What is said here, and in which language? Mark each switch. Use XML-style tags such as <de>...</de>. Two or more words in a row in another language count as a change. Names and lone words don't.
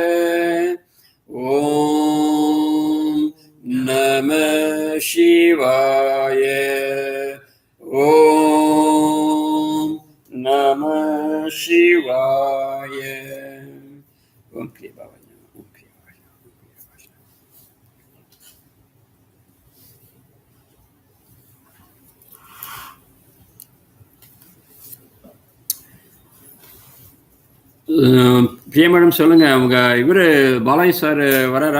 <sa>ओम् नमः शिवाय. ओम् नमः शिवाय. ओम् क्रिया बाबा. ओम् क्रिया बाबा.</sa> <ta>பிரியா மேடம் சொல்லுங்க, அவங்க இவரு பாலாஜி சார் வராரா?</ta>